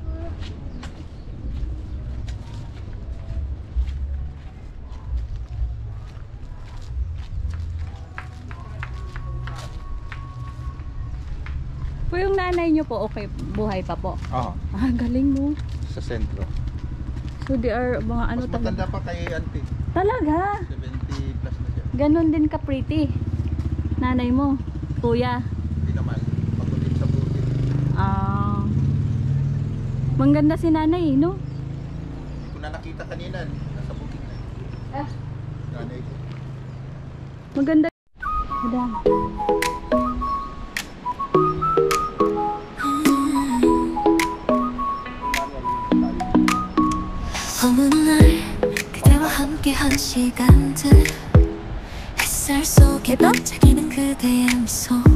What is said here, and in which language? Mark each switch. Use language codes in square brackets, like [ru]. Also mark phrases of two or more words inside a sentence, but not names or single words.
[tl] Po yung nanay niyo po, okay, buhay pa po. Oo, Ah, galing mo. sa sentro. [en] So they are [tl] mga ano Mas talaga. matanda pa kay auntie. Talaga? 70 plus na siya. Ganon din ka pretty. Nanay mo, kuya. Hindi naman. Pagulit sa bukid. Ah. Mangganda si nanay, no? Hindi ko na nakita kanina. Nasa bukid na. Nanay ko. Maganda. Madam. [ko] 어느 날 그대와 함께한 시간들 햇살 속에 반짝이는 그대의 미소